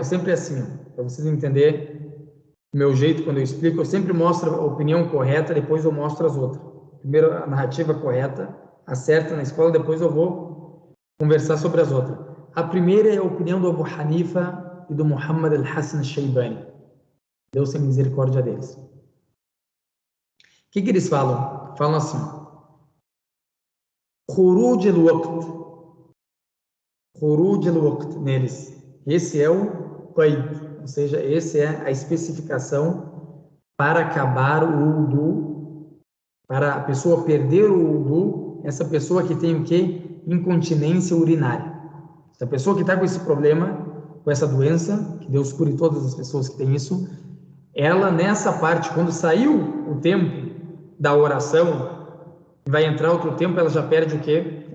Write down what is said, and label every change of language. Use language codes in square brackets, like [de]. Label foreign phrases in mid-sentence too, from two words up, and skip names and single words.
[pt] Sempre é assim, para vocês entenderem o meu jeito quando eu explico, eu sempre mostro a opinião correta, depois eu mostro as outras. Primeiro a narrativa correta, a certa na escola, depois eu vou conversar sobre as outras. A primeira é a opinião do Abu Hanifa e do Muhammad al-Hassan al-Shaybani. Deus tem misericórdia deles. O que eles falam? Falam assim: [ar] خروج الوقت. خروج الوقت neles. [pt] Esse é o qaid, ou seja, esse é a especificação para acabar o wudu, para a pessoa perder o wudu, essa pessoa que tem o quê? Incontinência urinária. Essa pessoa que está com esse problema, com essa doença, que Deus cure todas as pessoas que têm isso, ela nessa parte, quando saiu o tempo da oração, vai entrar outro tempo, ela já perde o quê?